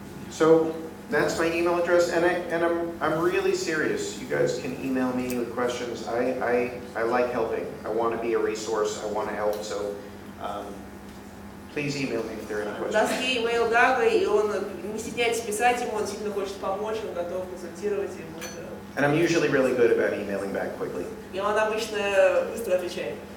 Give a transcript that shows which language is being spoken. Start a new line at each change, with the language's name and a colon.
English: So that's my email address, and I'm really serious. You guys can email me with questions. I like helping. I want to be a resource. I want to help. So please email me if there are any questions.
Russian: Даст ей имейл Дага, и он не стесняется писать ему, он сильно хочет помочь, он готов консультировать ему.
English: And I'm usually really good about emailing back quickly.
Russian: И он обычно быстро отвечает.